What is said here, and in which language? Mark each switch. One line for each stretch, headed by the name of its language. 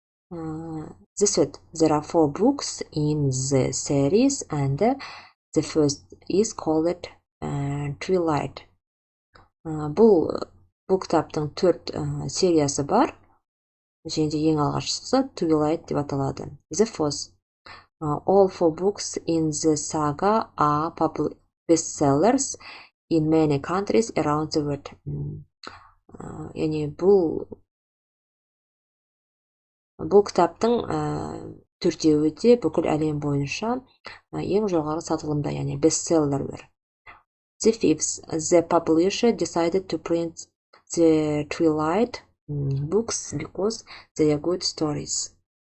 English: There are 4 books in the series and the first is called Twilight.
Kazakh: Бұл кітаптың 4 сериясы бар. Және де ең алғашқысы Twilight деп аталады.
English: The fourth, all 4 books in the saga are bestsellers in many countries around the world.
Kazakh: Яғни бұл кітаптың 4-еуі де бүкіл әлем бойынша ең жоғары сатылымда, яғни бестселлерлер.
English: The fifth, the publisher decided to print the Twilight books because they are good stories.